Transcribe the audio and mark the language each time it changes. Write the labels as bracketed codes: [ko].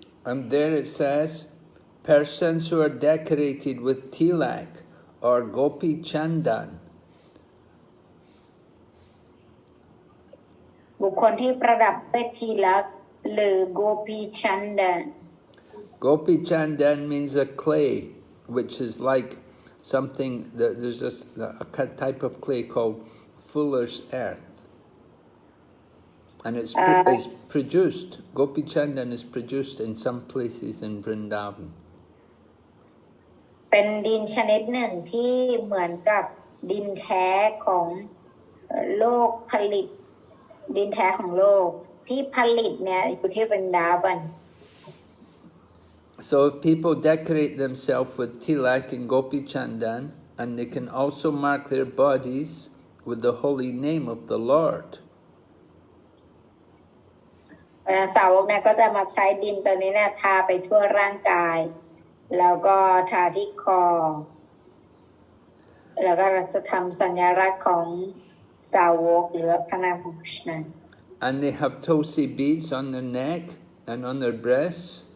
[en] And there it says, persons who are decorated with tilak or gopi chandan, [th] บุคคลที่ประดับด้วยทีลักษณ์หรือโกปีชันดาน [en] Gopi chandan means a clay which is like something that there's a type of clay called fuller's earth, and it's produced. Gopi Chandan is produced in some places in Vrindavan. [th] เป็นดินชนิดหนึ่งที่เหมือนกับดินแท้ของโลกผลิตดินแท้ของโลกที่ผลิตเนี่ยอยู่ที่วรินดาวัน [en] So people decorate themselves with tilak and Gopi Chandan, and they can also mark their bodies with the holy name of the Lord. [th] สาวกเนี่ยก็จะมาใช้ดินตัวนี้เนี่ยทาไปทั่วร่างกายแล้วก็ทาที่คอแล้วก็จะทำสัญลักษณ์ของสาวกหรือพระนามของคริชนา [en] And they have tulsi beads on their neck and on their breasts.